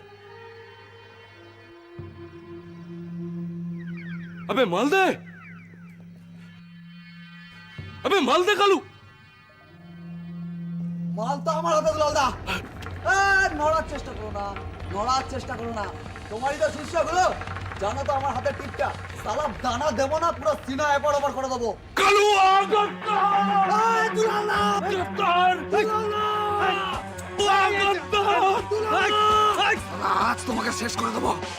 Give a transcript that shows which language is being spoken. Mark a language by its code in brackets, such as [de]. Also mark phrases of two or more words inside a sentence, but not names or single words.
[hi] अबे माल दे कालू। [bn] মাল তো আমার হাতে লালদা। নড়ার চেষ্টা করো না, নড়ার চেষ্টা করো না। তোমারই তো শিষ্যগুলো, জানো তো আমার হাতে টিপটা। সালা দানা দেবো না, পুরো সিনা এপার ওপার করে দেবো। कालू आज তোমাকে শেষ করে দেবো।